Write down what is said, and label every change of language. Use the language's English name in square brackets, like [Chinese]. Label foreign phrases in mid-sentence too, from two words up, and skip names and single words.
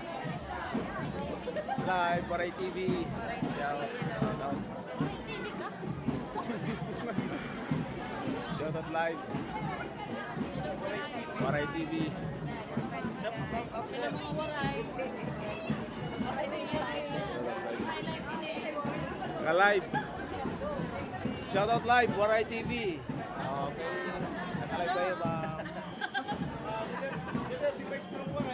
[English] Live, Waray TV. Shout out. Shout out live. Waray TV. Shout out [Filipino] sa mga waray. Waray na yan. [English] Naka-live. Shoutout live, Waray TV. Okay. [Filipino] Naka-live tayo ba? Si Max ng Waray.